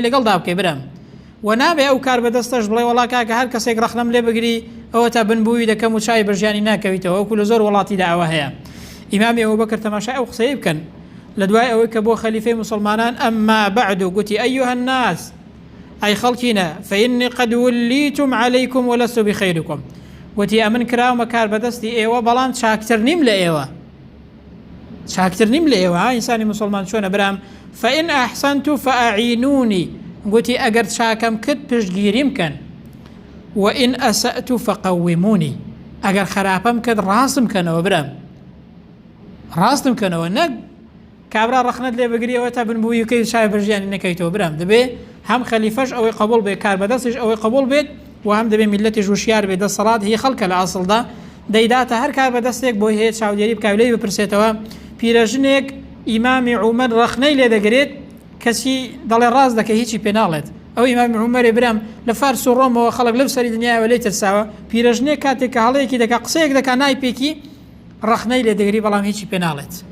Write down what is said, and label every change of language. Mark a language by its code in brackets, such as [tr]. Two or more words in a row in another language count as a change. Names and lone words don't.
[ckb] لەگەڵدا بکەی برم و نابێ ئەو کار بەدەستەش بڵێ وڵا کاکە هەر کەسێک ڕەخنەم لێ بگری ئەوە تا بنبووی دەکەم و چای بەژیانی ناکەویتەوە وەکو لە زۆر وڵاتیدا ئەوە هەیە ئیمامی ئەبوبەکر تەماشای ئەو قسەی بکەن لە دوای ئەوەی کە بۆ خەلیفەی مسلمانان [ar] ئەمما بعد [ckb] گوتی [ar] ئەیها الناس [ckb] ئەی خەڵکینە [ar] فإني قد وليتم عليكم ولست بخيركم [ckb] وتی ئەمن کراومە کار بەدەستی ئێوە بەڵام چاکتر نیم لە ئێوە چاکتر نیم لە ئێوە ئینسانی مسلمان چۆنە برام [ar] فإن أحسنت فأعينوني [ckb] گوتی ئەگەر چاکەم کرد پشتگیریم کەن [ar] وإن أسأت فقوموني [ckb] ئەگەر خراپەم کرد ڕاستم کەنەوە برام ڕاستم کەنەوە نەک کابرا ڕەخنەت لێ بگریەوە تا بنبووی کەی چای بەژیانی نەکەیتەوە برام دەبێ هەم خەلیفەش ئەوەی قبول بێت کار بەدەستش ئەوەی قبول بێت و هەم دەبێ میلەتیش وشیار بێت دەسەڵات هی خەڵکە لە ئاسڵدا دەیداتە هەر کار بەدەستێک بۆی هەیە چاودێری بکات لێی بپرسێتەوە پیرەژنێک ئیمامی عومەر ڕەخنەی لێ دەگرێت کەسی دەڵێ ڕاست دەکە هیچی پێ ناڵێت ئەو ئیمامی عومەرێ برام لە فارس و ڕۆمەوە خەڵک لەو سەری دنیاوە لێی ترساوە پیرەژنێک کاتێک کە هەڵەیەکی دەکات قسەیەک دەکات نایپێکی ڕەخنەی لێ دەگری بەڵام هیچی پێ ناڵێت